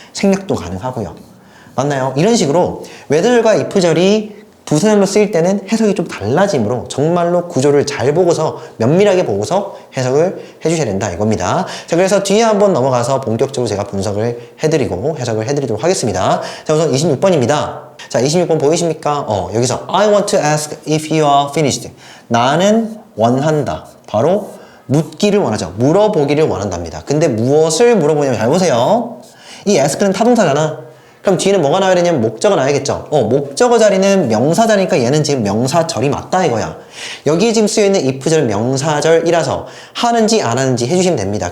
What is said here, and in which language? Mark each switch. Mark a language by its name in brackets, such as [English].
[Korean] 생략도 가능하고요. 맞나요? 이런 식으로 whether절과 if절이 부사절로 쓰일 때는 해석이 좀 달라지므로 정말로 구조를 잘 보고서 면밀하게 보고서 해석을 해주셔야 된다 이겁니다. 자, 그래서 뒤에 한번 넘어가서 본격적으로 제가 분석을 해드리고 해석을 해드리도록 하겠습니다. 자, 우선 26번입니다. 자, 26번 보이십니까? [English] 여기서 I want to ask if you are finished. [Korean] 나는 원한다. 바로 묻기를 원하죠. 물어보기를 원한답니다. 근데 무엇을 물어보냐면 잘 보세요. 이 ask는 타동사잖아. 그럼 뒤에는 뭐가 나와야 되냐면 목적어 나와야겠죠. 목적어 자리는 명사 자리니까 얘는 지금 명사절이 맞다 이거야. 여기에 지금 쓰여있는 if절 명사절이라서 하는지 안 하는지 해주시면 됩니다.